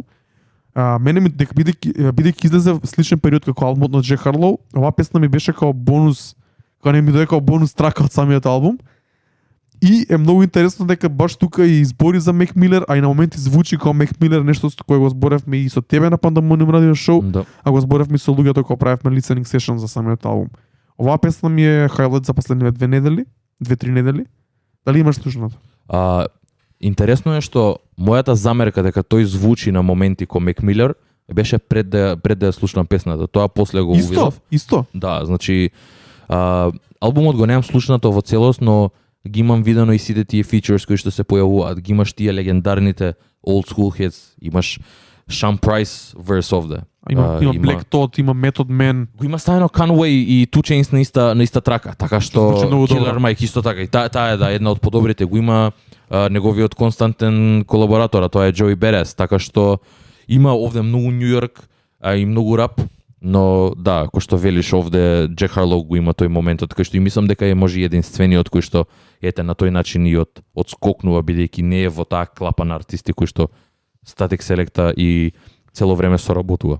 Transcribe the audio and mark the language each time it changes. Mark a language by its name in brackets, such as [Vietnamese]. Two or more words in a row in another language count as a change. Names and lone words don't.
[Macedonian] Мене ми бидејќи излезе сличен период како албумот на Джек Харлоу, оваа песна ми беше као бонус, као не ми дојде као бонус трака од самиот албум. И е многу интересно дека баш тука и избори за Мек Милер, а и на моменти звучи као Мек Милер, нешто со кое го зборевме и со тебе на Pandemonium Radio Show, Да. а го зборевме и со луѓето кога правевме [English] listening session [Macedonian] за самиот албум. Оваа песна ми е хайлайт за последниве 2-3 недели. Дали имаш слушнато? Интересно е што мојата замерка дека тој звучи на моменти ко Мек Милер беше пред да ја слушнам песната. Тоа после го увидов. Исто. Да, значи албумот го немам слушнато во целост, но ги имам видено и сите тие фичерс кои што се појавуваат. Ги имаш тие легендарните [English] old school hits, [Macedonian] имаш Sean Price verse овде. Има Black Thought, има Method Man. Го има стајно Conway и 2 Chainz на иста трака, така што Звучи многу Killer добро. Mike исто така. И таа е една од подобрите. Го има неговиот константен колаборатор, а тоа е Joey Badass, така што има овде многу Нью Йорк и многу рап, но да, кој што велиш овде Джек Харлоу го има тој моментот кај што и мислам дека е може единствениот кој што ете на тој начин и одскокнува бидејќи не е во таа клапа на артисти кои што Static Selecta и цело време соработува.